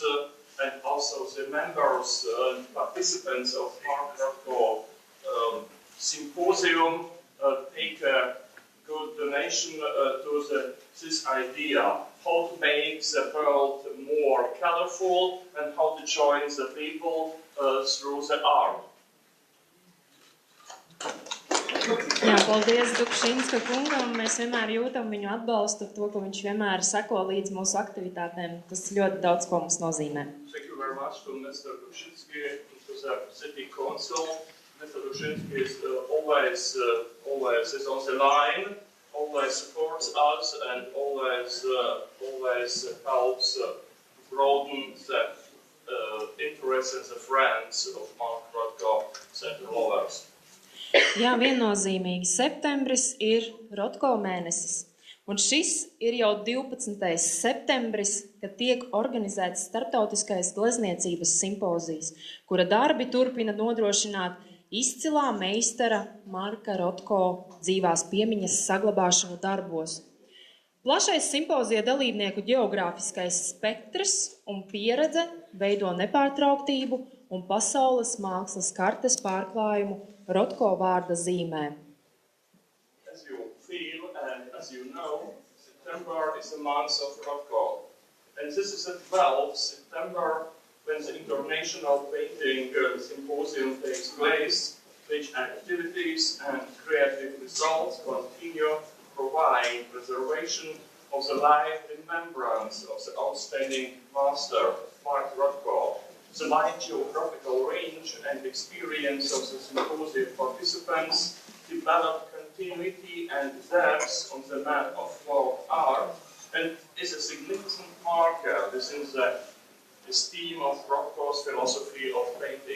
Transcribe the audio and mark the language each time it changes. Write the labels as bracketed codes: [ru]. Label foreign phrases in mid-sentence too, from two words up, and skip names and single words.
[en] And also the members and participants of Mark Rotko symposium take a good donation to this idea, how to make the world more colorful and how to join the people through the art. [lv] Jā, paldies Dukšinska kungam. Mēs vienmēr jūtam viņu atbalstu to, ka viņš vienmēr seko līdz mūsu aktivitātēm. Tas ļoti daudz ko mums nozīmē. [en] Thank you very much to Mr. Dukšinski, to the City Council. Mr. Dukšinski is always is on the line, always supporting supports us and always helps broaden the interests and the friends of Marka Rotko Centre lovers. [lv] Jā, viennozīmīgi. Septembris ir Rotko mēnesis. Un šis ir jau 12. septembris, kad tiek organizēts starptautiskais glezniecības simpozijs, kura darbi turpina nodrošināt izcilā meistara Marka Rotko dzīvās piemiņas saglabāšanu darbos. Plašais simpozija dalībnieku geogrāfiskais spektrs un pieredze veido nepārtrauktību un pasaules mākslas kartes pārklājumu Rotko vārda zīmē. [en] As you feel and as you know, September is a month of Rotko. And this is the 12th September when the International Painting Symposium takes place, which activities and creative results continue to provide preservation of the life remembrance of the outstanding master, Marka Rotko, the wide geographical range and experience of the symposium participants develop continuity and depth on the map of folk art and is a significant marker within the esteem of Rotko's philosophy of painting.